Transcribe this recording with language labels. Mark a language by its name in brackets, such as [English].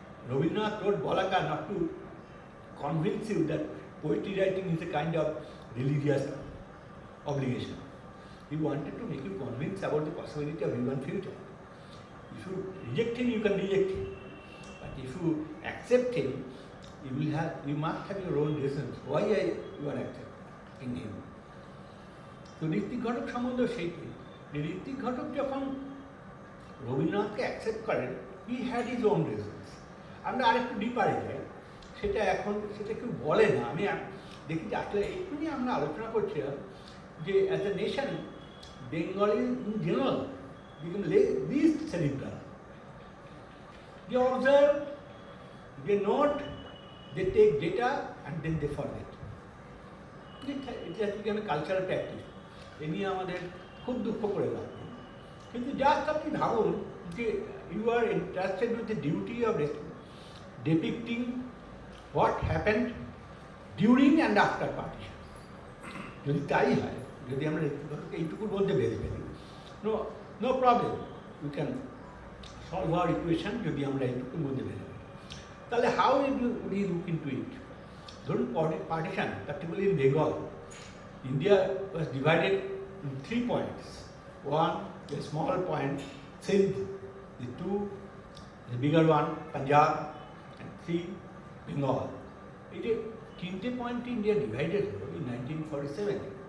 [English] Rabindranath wrote Balaka not to convince you that poetry writing is a kind of religious obligation. He wanted to make you convinced about the possibility of human future. If you reject him, you can reject him. But if you accept him, you must have your own reasons why you are accepting him. [Bangla] So Ritwik Ghatak সম্বন্ধে সেইটি, ঋত্বিক ঘটক যখন রবীন্দ্রনাথকে accept করেন, [English] He had his own reasons. [Bangla] আমরা আরেকটু ডিপারে যাই, সেটা কেউ বলে না। আমি দেখি যে আসলে একটু নিয়ে আমরা আলোচনা করছিলাম যে [English] As a nation Bengali in general become least cerebral. They observe, they note, they take data and then they forget. It has become a cultural practice. [Bangla] এ নিয়ে আমাদের খুব দুঃখ করে লাগবে। কিন্তু জাস্ট আপনি ভাবুন যে [English] You are entrusted with the duty of depicting what happened during and after partition. [Bangla] যদি তাই হয়, যদি আমরা এইটুকুর মধ্যে বেঁধে ফেলি, [English] no problem, you can solve our equation [Bangla] যদি আমরা এইটুকুর মধ্যে বের হই। [English] তাহলে how would you look into it? ধরুন partition, particularly in Bengal, India was divided in 3 points. One, a small point, Sindh, the two, the bigger one, Punjab, and three, Bengal. It is 3 point India divided in 1947.